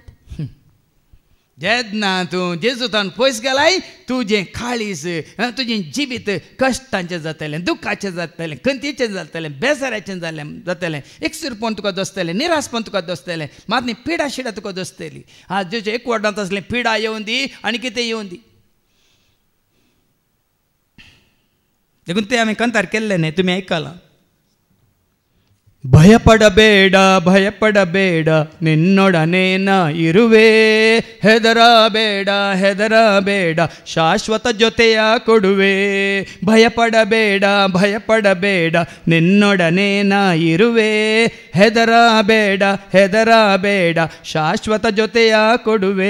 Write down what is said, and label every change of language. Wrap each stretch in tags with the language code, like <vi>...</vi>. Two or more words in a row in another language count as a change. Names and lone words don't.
<kok>जेन्ना तूं जेजूतान पयस गेलाय, तुजें काळीज, तुजें जिवीत कश्टांचें जातलें, दुखाचें जातलें, खंतीचें जातलें, बेजाराचें जातलें, एकसुरपण तुका दोसतलें, निरासपण तुका दोसतलें, मातनी पिडा शिडा तुका दोसतली. आज जेचे एकवटांत आसलें पिडा येवन दी आनी कितें येवन दी. देखून तें हांवें कंतार केल्लें न्ही, तुमी आयकलां.</kok> <kn>ಭಯಪಡಬೇಡ ಭಯಪಡಬೇಡ ನಿನ್ನೊಡನೆ ನಾ ಇರುವೆ, ಹೆದರಬೇಡ ಹೆದರಬೇಡ ಶಾಶ್ವತ ಜೊತೆಯ ಕೊಡುವೆ. ಭಯಪಡಬೇಡ ಭಯಪಡಬೇಡ ನಿನ್ನೊಡನೆ ನಾ ಇರುವೆ, ಹೆದರಬೇಡ ಹೆದರಬೇಡ ಶಾಶ್ವತ ಜೊತೆಯ ಕೊಡುವೆ.</kn>